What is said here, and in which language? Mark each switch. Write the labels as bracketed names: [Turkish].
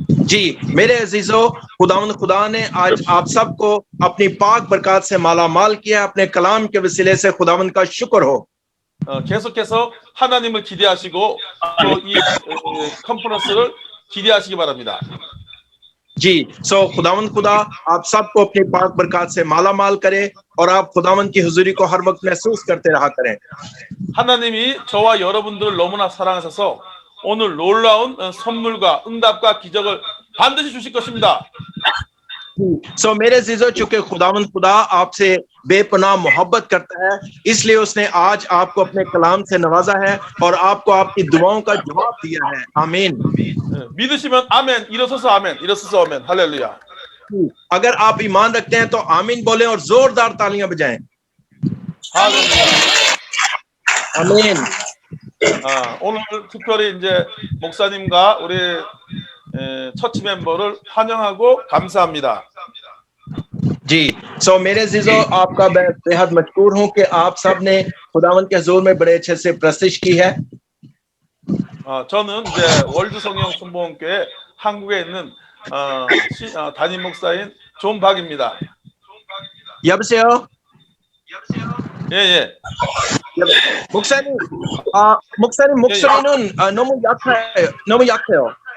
[Hindi] जी मेरे अजीजों, खुदा ने आज आप सबको अपनी पाक बरकत से माला माल किया। अपने कलाम के वसीले से खुदावंद का शुक्र हो। [Korean] 계속해서 하나님을 기대하시고 또 이 컨퍼런스를 기대하시기 바랍니다. [Hindi] जी खुदावंद खुदा आप सबको अपनी पाक बरकत से माला माल करे और आप खुदावंद की हुजूरी को हर वक्त महसूस करते रहा करें। [Korean] 하나님이 저와 여러분들을 너무나 사랑하셔서 오늘 놀라운 선물과 응답과 기적을 반드시 주실 것입니다. [Hindi] मेरे अजीजों, चूंकि खुदावंद खुदा आपसे बेपनाह मोहब्बत करता है, इसलिए उसने आज आपको अपने कलाम से नवाजा है और आपको आपकी दुआओं का जवाब दिया है। आमीन। [Korean] 믿으시면 आमेन, 일어서서 आमेन, 일어서서 आमेन, 할렐루야। [Hindi] अगर आप ईमान रखते हैं तो आमीन बोलें और जोरदार तालियां बजाएं। [Korean] 할렐루야। [Hindi] आमीन। [Korean] 오늘 특별히 이제 목사님과 우리 처치 멤버를 환영하고 감사합니다. [Hindi] जी मेरे अजीजों, आपका बेहद मशकूर हूं कि आप सब ने खुदावंद के हुजूर में बड़े अच्छे से प्रस्तिश की है। [Korean] 저는 이제 월드 성령 순복음교회 한국에 있는 담임 목사인 존 박입니다. 여보세요? 예. 목사님, 목소리는 너무 약해요.